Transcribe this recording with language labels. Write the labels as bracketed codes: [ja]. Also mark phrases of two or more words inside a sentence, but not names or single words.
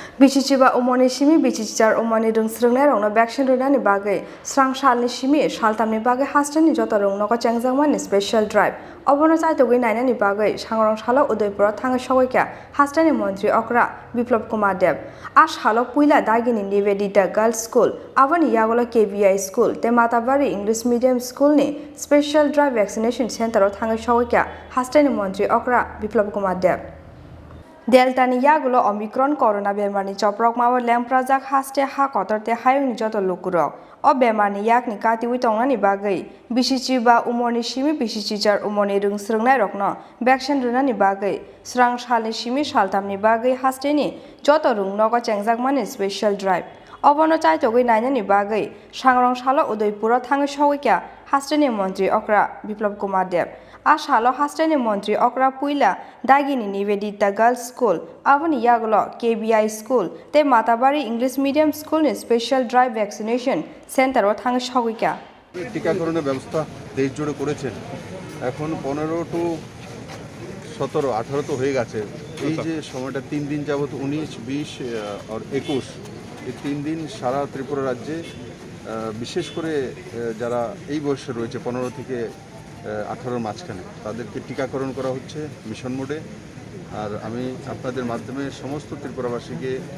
[trp] Bichichiba umoni shimi bichichar umoni rungsrungnai rongno vaccine runani bagai Sangrongsalo shimi saltamni bagai Hasteni jota rongno ko chengjangmani [en] special drive [trp] obono chaitogui nainani bagai Sangrongsalo Udaipura Thangwi Sogwikha Hasteni Mantri Okra Biplop Kumar Dev Ashalo puila dagini Nivedita Girls School aboni yagolo KBI School te Matabari English Medium School ni [en] special drive vaccination center [trp] o Thangwi Sogwikha Hasteni Mantri Okra Biplop Kumar Dev Delta ni yagulo Omicron corona bemarni choprok mawa lemprajak haste ha kotorte hayungni joto lukurok o bemarni yakni katiwi tongnani bagai bisichi ba umorni shimi bisichijar umorni rungsrungnai rokno vaccine runani bagai Sangrongsalo shimi saltamni bagai hasteni joto rungnogo chengjakmani [en] special drive [trp] obono chaitogui nainani bagai Sangrongsalo Udaipura Thangwi Sogwikha Hasteni Mantri Okra Biplop Kumar Dev Ashalo Hasteni Mantri Okra puila dagini Nivedita Girls School aboni yagolo KBI School te Matabari English Medium School ni [en] special drive vaccination center [trp] o Thangwi Sogwikha [bn] টিকাকরণের ব্যবস্থা দেশ জুড়ে করেছেন এখন 15 টু 17 18 তো হয়ে গেছে এই যে সময়টা 3 দিন যাবত 19 20 আর 21 এই 3 দিন সারা ত্রিপুরা রাজ্যে বিশেষ করে যারা এই বয়সে রয়েছে 15 থেকে 18 মাঝখানে তাদেরকে টিকাকরণ করা হচ্ছে [en] mission mode [bn] আর আমি আপনাদের মাধ্যমে সমস্ত ত্রিপুরাবাসীকে